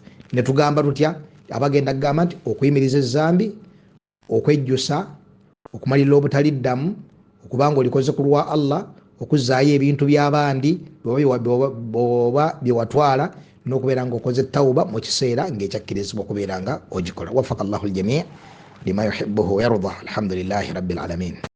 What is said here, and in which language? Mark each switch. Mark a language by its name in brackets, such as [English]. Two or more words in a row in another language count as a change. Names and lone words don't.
[Ganda] Ne tugamba tutya abagenda kugamba nti okuyimiriza ezzambi, okwejjusa, okumalirira obutaliddamu, okubanga olikoze ku lwa Allah, okuzzaayo ebintu by'abandi bwoba byewatwala, n'okubeera nga okoze tawuba mu kiseera ng'ekyakkirizibwa okubeera nga ogikola. [Arabic] وفق الله الجميع لما يحبه ويرضى الحمد لله رب العالمين.